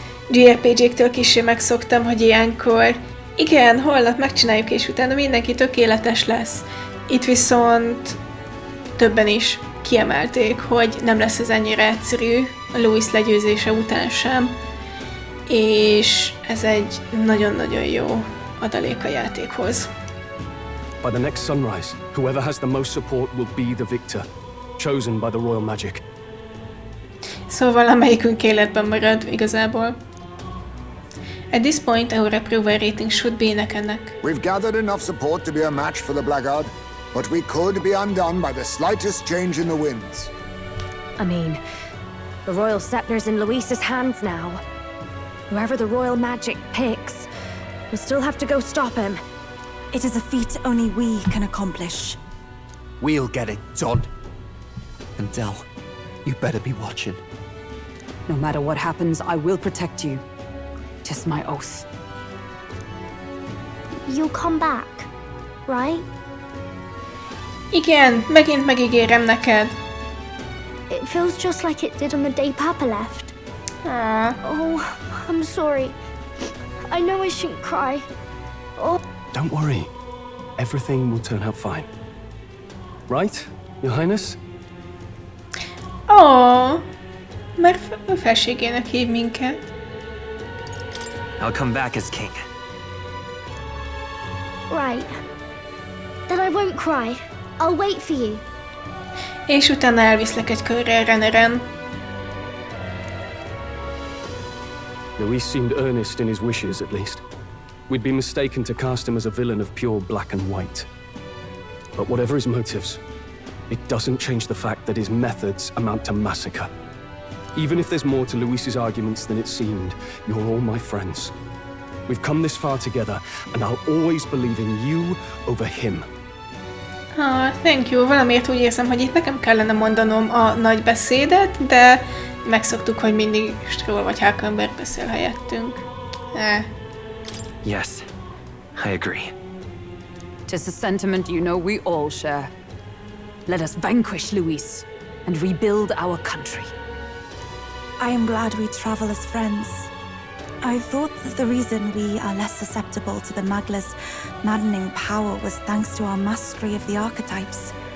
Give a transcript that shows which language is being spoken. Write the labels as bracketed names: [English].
[Hungarian] JRPG-któl kissé megszoktam, hogy ilyenkor igen, holnap megcsináljuk, és utána mindenki tökéletes lesz. Itt viszont többen is kiemelték, hogy nem lesz ez ennyire egyszerű a Louis legyőzése után sem, és ez egy nagyon-nagyon jó adalék a játékhoz. [English] By the next sunrise, whoever has the most support will be the victor, chosen by the royal magic. [Hungarian] Szóval amelyikünk életben marad igazából. [English] At this point, our approval rating should be neck and neck. We've gathered enough support to be a match for the Blackguard, but we could be undone by the slightest change in the winds. I mean, the royal scepter's in Louis's hands now. Whoever the royal magic picks, we'll still have to go stop him. It is a feat only we can accomplish. We'll get it done. And Del, you better be watching. No matter what happens, I will protect you. 'Tis my oath. You'll come back, right? [Hungarian] Igen, megint megígérem neked. [English] It feels just like it did on the day Papa left. Oh, I'm sorry. I know I shouldn't cry. Oh. Don't worry. Everything will turn out fine. Right, Your Highness? [Hungarian] Mert felségének hív minket. [English] I'll come back as king. Right. Then I won't cry. I'll wait for you. [Hungarian] És utána elviszlek egy körre Reneren. [English] Louis seemed earnest in his wishes, at least. We'd be mistaken to cast him as a villain of pure black and white. But whatever his motives, it doesn't change the fact that his methods amount to massacre. Even if there's more to Louis's arguments than it seemed, you're all my friends. We've come this far together, and I'll always believe in you over him. Thank you. [Hungarian] Valamiért úgy érzem, hogy itt nekem kellene mondanom a nagy beszédet, de megszoktuk, hogy mindig Strohl vagy Hulkenberg beszél helyettünk. [English] Yes, I agree. 'Tis a sentiment you know we all share. Let us vanquish Louis and rebuild our country. I am glad we travel as friends. I thought that the reason we are less susceptible to the Magla's maddening power was thanks to our mastery of the archetypes.